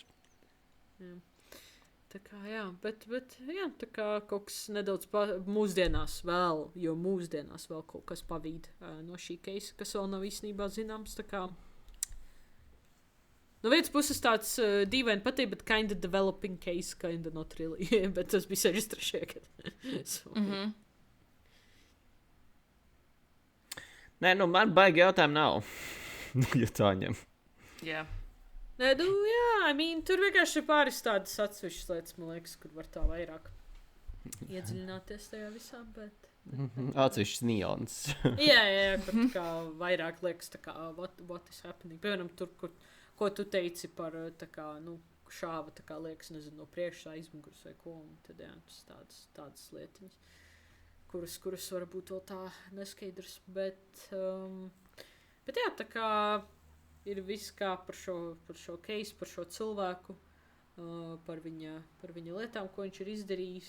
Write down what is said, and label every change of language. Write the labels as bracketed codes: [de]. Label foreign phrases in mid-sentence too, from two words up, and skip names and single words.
[lv] Jā. Tā kā, jā, bet jā, tā kā kaut kas nedaudz mūsdienās vēl, jo mūsdienās vēl kaut kas pavīd no šī keisa, kas vēl nav īstenībā zināms, tā kā no vienas puses tāds dīvaini patīk, bet [en] kinda developing case, kinda not really, [lv] bet tas bija 63. gadu. So. Nē, man baigi jautājumi nav, ja tā ņem. Jā. Nē, jā, tur vienkārši ir pāris tādas atsevišķas lietas, man liekas, kur var tā vairāk iedziļināties tajā visā, bet... Atsevišķas nians. jā, kur tā kā vairāk liekas, tā kā, [en] what is happening. [lv] Piemēram, tur, ko tu teici par, tā kā, šāva, tā kā liekas, nezinu, no priekšā aizmugurs vai ko, un tad, jā, tādas lietiņas, kuras varbūt vēl tā neskaidrs, bet jā, tā kā... Ir viss kā par šo case, par šo cilvēku, par viņa lietām, ko viņš ir izdarījis.